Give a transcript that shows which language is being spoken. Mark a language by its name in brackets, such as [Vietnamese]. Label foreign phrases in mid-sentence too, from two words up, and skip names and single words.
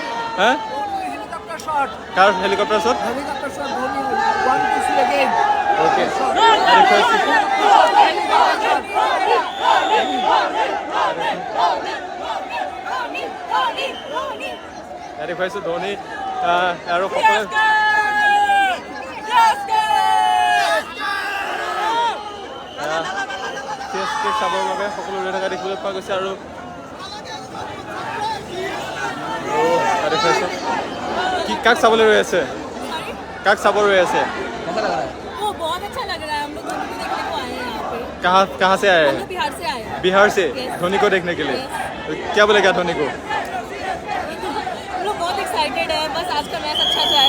[Assamese] কাৰ হেলিকপ্টাৰ শ্বট অ'কে দেখুৱাইছোঁ ধনী আৰু সকলোৱে CSK চাবৰ বাবে সকলো ৰৈ থকা দেখিবলৈ পোৱা গৈছে আৰু দেখুৱাইছোঁ কি কাক চাবলৈ ৰৈ আছে কাক চাব ৰৈ আছে [Hindi] कहाँ से आए हैं बिहार से धोनी को देखने के लिए क्या बोलेगा धोनी को बहुत एक्साइटेड है बस आज का मैच अच्छा जाए